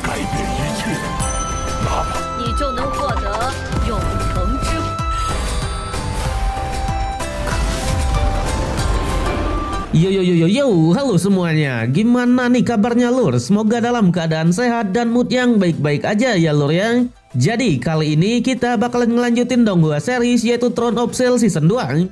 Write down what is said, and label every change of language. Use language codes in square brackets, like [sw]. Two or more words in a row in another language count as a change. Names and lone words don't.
[zh] 灭一切，拿吧。你就能获得永恒之。 [id] Yo, halo semuanya. Gimana nih kabarnya lur? Semoga dalam keadaan sehat dan mood yang baik-baik aja ya lur ya. Jadi kali ini kita bakalan ngelanjutin Donghua series yaitu Throne of Steel Season 2.